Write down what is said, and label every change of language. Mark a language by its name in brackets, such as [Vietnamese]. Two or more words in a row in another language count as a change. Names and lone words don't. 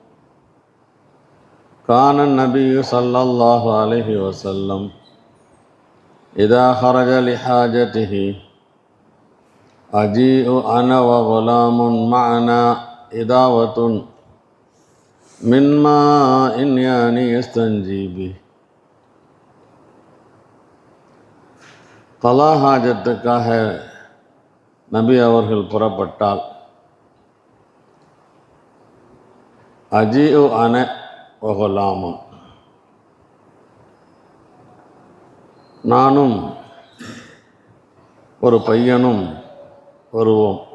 [Arabic] كان النبي صلى الله عليه وسلم إذا خرج لحاجته أجيء أنا وغلام معنا إداوة من ماء يعني يستنجي به. [Tamil] கலா ஹாஜத்துக்காக நபி அவர்கள் புறப்பட்டால் [Arabic] أجيء أنا وغلام, [Tamil] நானும் ஒரு பையனும் வருவோம்.